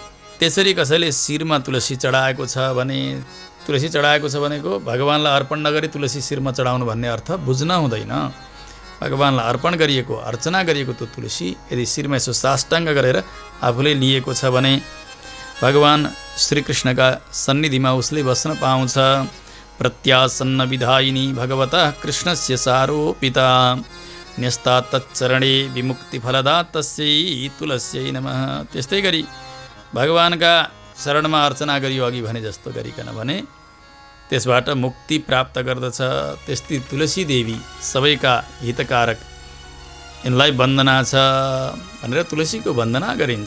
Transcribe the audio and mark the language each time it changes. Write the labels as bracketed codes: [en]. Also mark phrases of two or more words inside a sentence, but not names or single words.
[ne] त्यसरी कसैले शिरमा तुलसी चढाएको छ भने, तुलसी चढाएको छ भनेको भगवानलाई अर्पण नगरी तुलसी शिरमा चढाउनु भन्ने अर्थ बुझ्न हुँदैन। भगवानलाई अर्पण गरिएको, अर्चना गरिएको त्यो तुलसी यदि शिरमा यसो साष्टाङ्ग गरेर आफूले लिएको छ भने भगवान श्रीकृष्णका सन्निधिमा उसले बस्न पाउँछ। [sa] प्रत्यासन्न विधायिनी भगवतः कृष्णस्य सारोपिता न्यस्ता तच्चरणे विमुक्तिफलदा तस्यै तुलस्यै नमः। [ne] त्यस्तै गरी भगवानका शरणमा अर्चना गरियो अघि भने जस्तो गरिकन भने त्यसबाट मुक्ति प्राप्त गर्दछ। त्यस्तै तुलसी देवी सबैका हितकारक, यिनलाई वन्दना छ भनेर तुलसीको वन्दना गरिन्छ।